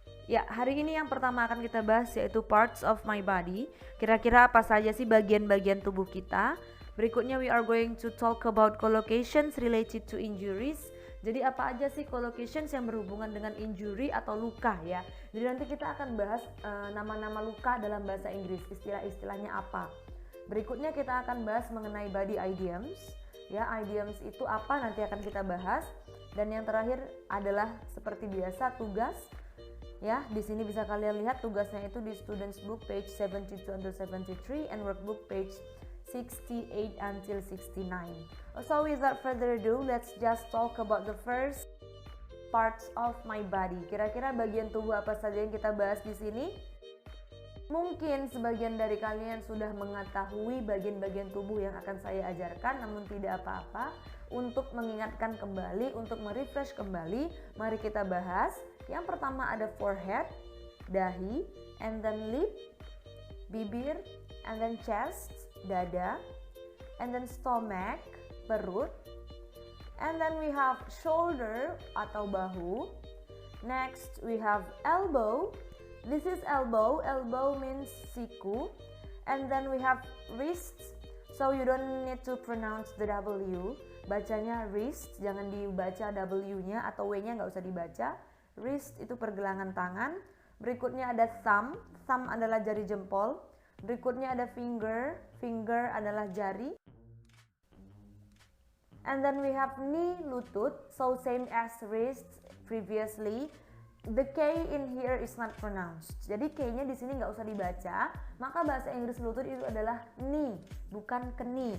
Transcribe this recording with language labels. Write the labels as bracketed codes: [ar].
[id] Ya, hari ini yang pertama akan kita bahas yaitu [en] parts of my body. [id] Kira-kira apa saja sih bagian-bagian tubuh kita? [en] Berikutnya we are going to talk about collocations related to injuries. [id] Jadi apa aja sih collocations yang berhubungan dengan injury atau luka ya. Jadi nanti kita akan bahas nama-nama luka dalam bahasa Inggris, istilah-istilahnya apa. Berikutnya kita akan bahas mengenai body idioms. Ya, idioms itu apa nanti akan kita bahas. Dan yang terakhir adalah seperti biasa tugas. Ya, di sini bisa kalian lihat tugasnya itu di [en] students book page 72 until 73 and workbook page 68 until 69. So without further ado, let's just talk about the first parts of my body. [id] Kira-kira bagian tubuh apa saja yang kita bahas di sini? Mungkin sebagian dari kalian sudah mengetahui bagian-bagian tubuh yang akan saya ajarkan, namun tidak apa-apa. Untuk mengingatkan kembali, untuk merefresh kembali, mari kita bahas. Yang pertama ada [en] forehead, dahi, and then lip, bibir, and then chest, dada, and then stomach, perut, and then we have shoulder atau bahu. Next we have elbow. This is elbow. Elbow means siku. And then we have wrist. So you don't need to pronounce the W. [id] Bacanya wrist, jangan dibaca W-nya atau W-nya nggak usah dibaca. Wrist itu pergelangan tangan. Berikutnya ada thumb. Thumb adalah jari jempol. Berikutnya ada finger. Finger adalah jari. [en] And then we have knee, lutut. So same as wrist previously. The K in here is not pronounced. [id] Jadi K-nya di sini nggak usah dibaca. Maka bahasa Inggris lutut itu adalah knee, bukan keni.